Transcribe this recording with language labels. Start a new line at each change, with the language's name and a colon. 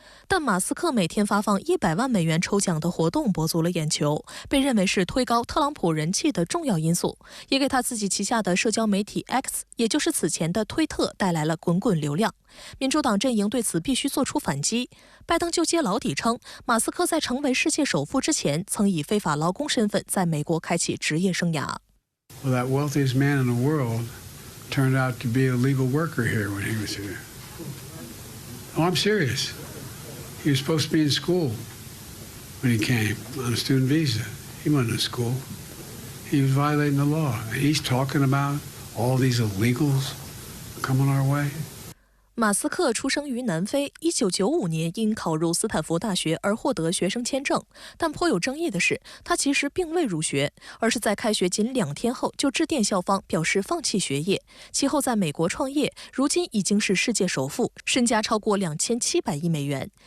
Chinese: 但马斯克每天发放100万美元抽奖的活动博足了眼球，被认为是推高特朗普人气的重要因素，也给他自己旗下的社交媒体 X， 也就是此前的推特带来了滚滚流量。民主党阵营对此必须做出反击。拜登就揭老底称，马斯克在成为世界首富之前，曾以非法劳工身份在美国开启职业生涯。
English: Well, that wealthiest man in the world turned out to be a legal worker here when he was here. Oh, I'm serious. He was supposed to be in school when he came on a student visa. He wasn't in school. He was violating the law. He's talking about all these illegals coming our way.
Chinese: 马斯克出生于南非，1995年因考入斯坦福大学而获得学生签证。但颇有争议的是，他其实并未入学，而是在开学仅2天后就致电校方表示放弃学业。其后在美国创业，如今已经是世界首富，身家超过2700亿美元。